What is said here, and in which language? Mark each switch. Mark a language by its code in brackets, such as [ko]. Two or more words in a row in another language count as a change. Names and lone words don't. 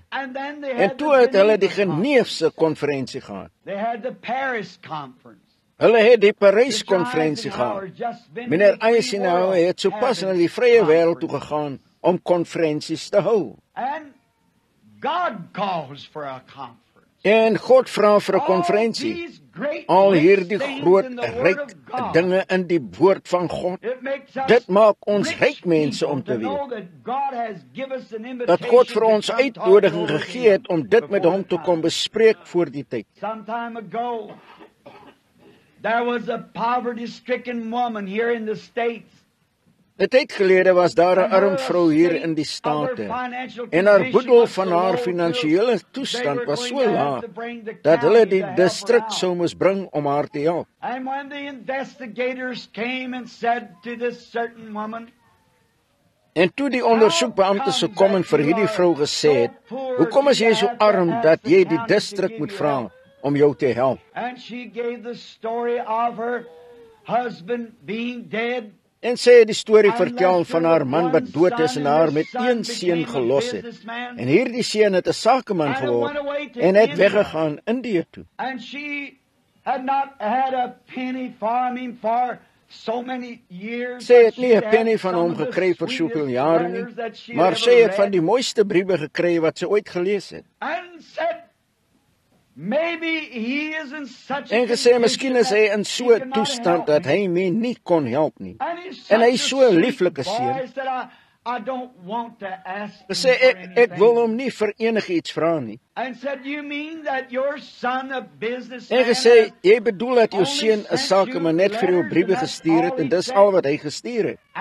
[af] En toe het hulle die Geneefse konferensie gehad. Hulle het die Parys konferensie gehad. Meneer Eisenhower het sopas na die vrye wêreld toe gegaan om konferensies te hou. [en] God calls for a conference. [af] En God vra vir 'n konferensie. Al hierdie groot, ryk dinge in die woord van God, dit maak ons ryk mense om te weet dat God vir ons uitnodiging gegee het om dit met hom te kom bespreek voor die tyd. [en] There was a poverty-stricken woman here in the States. [af] 'n Tyd gelede was daar 'n arm vrou hier in die State en haar boedel van haar finansiële toestand was so laag dat hulle die distrik sou moes bring om haar te help. [en] And when the investigators came and said to this certain woman, [af] En toe die ondersoekbeamptes gekom en vir hierdie vrou gesê het, "Hoekom is jy so arm dat jy die distrik moet vra om jou te help?" [en] And she gave the story of her husband being dead. [af] En sy het die storie vertel van haar man wat dood is en haar met een seun gelos het. En hierdie seun het 'n sakeman geword en het weggegaan Indië toe. [en] And she had not had a penny from him for so many years. [af] Sy het nie 'n penny van hom gekry vir soveel jare nie, maar sy het van die mooiste briewe gekry wat sy ooit gelees het. [en] And said, maybe he is in such [af] En gesê, miskien is hy in so 'n toestand dat hy my nie kon help nie. En hy is so 'n lieflike seun. Gesê, ek wil hom nie vir enigiets vra nie. En gesê, jy bedoel dat jou seun 'n sakeman net vir jou briewe gestuur het en dis al wat hy gestuur het.